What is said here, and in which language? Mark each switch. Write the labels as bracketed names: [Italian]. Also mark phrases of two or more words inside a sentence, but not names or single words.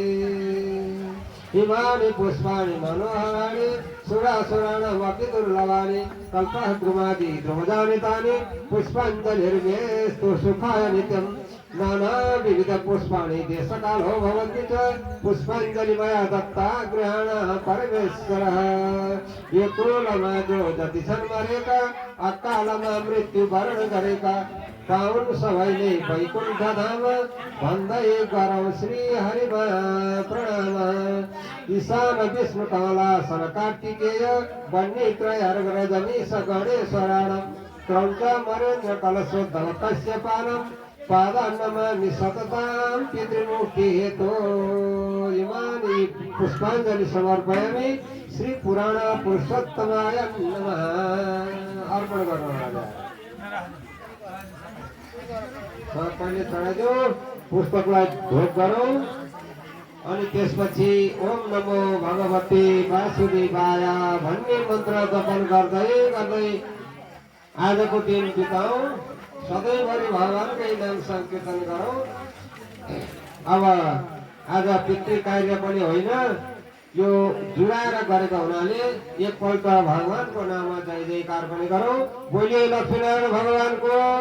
[Sanskrit] इमानि पुष्पाणि मनोहराणि सुरासुराणामपि दुर्लभानि कल्पद्रुमादि द्रुमदानि तानि पुष्पाञ्जलिर्मेस्तु सुखाय नित्यं नानाविध पुष्पाणि देशकालो भवन्ति च पुष्पाञ्जलि मया दत्ता गृहाण परमेश्वरः [Nepali] यो कुलमा जो जति सन्मरेका अकालमा मृत्यु वरण गरेका पाउन सबैले वैकुण्ठ धाम भन्दै गरौँ श्री हरिमा प्रणाम [Sanskrit] ईशान विष्णु कमलासन कार्तिकेय वन्य त्रयार्घ रजनीश गणेश्वराण क्रौञ्च मरेन्द्र कलशोद्धव कश्यपानं पादान्नमामि सततां पितृमुक्ति हेतो इमानि पुष्पाञ्जलि समर्पयामि श्री पुराण पुरुषोत्तमाय नमः [Nepali] अर्पण गर्नु पहिले चढाइदियो पुस्तकलाई ढोक गरौँ अनि त्यसपछि [Sanskrit] ओम नमो भगवती वासुदेवाय [Nepali] भन्ने मन्त्र जपन गर्दै गर्दै आजको दिन बिताउँ सधैँभरि भगवानकै नाम संकीर्तन गरौँ अब आज पितृ कार्य पनि होइन यो जुडाएर गरेको हुनाले एकपल्ट भगवानको नाममा जय जयकार पनि गरौँ बोलिए लक्ष्मीनारायण भगवानको